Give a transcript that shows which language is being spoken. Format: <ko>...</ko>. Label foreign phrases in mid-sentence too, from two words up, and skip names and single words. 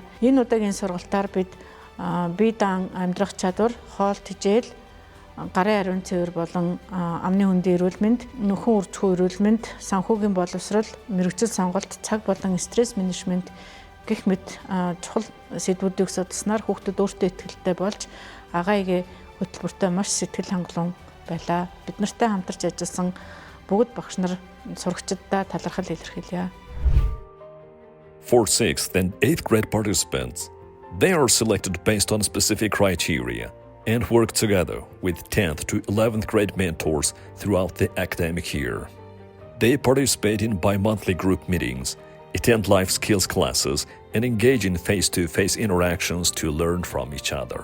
<mn>Энэ удаагийн сургалтаар бид бие даан амьдрах чадвар, хоол тэжээл, гарын ариун цэвэр болон амны хөндийн эрүүл мэнд, нөхөн үржихүй эрүүл мэнд, санхүүгийн боловсрол, мэрэгжил сонголт, цаг болон стресс менежмент гэх мэт чухал сэдвүүдийг судалснаар хүүхдүүд өөртөө ихтэй болж агаа эгэ хөтөлбөртөө маш сэтгэл хангалуун байлаа. Бид нартай хамтарч ажилласан бүгд багш нар сурагчдаа талархал илэрхийлье.</mn> <en>For 6th and 8th grade participants, they are selected based on specific criteria and work together with 10th to 11th grade mentors throughout the academic year. They participate in bi-monthly group meetings, attend life skills classes, and engage in face-to-face interactions to learn from each other.</en>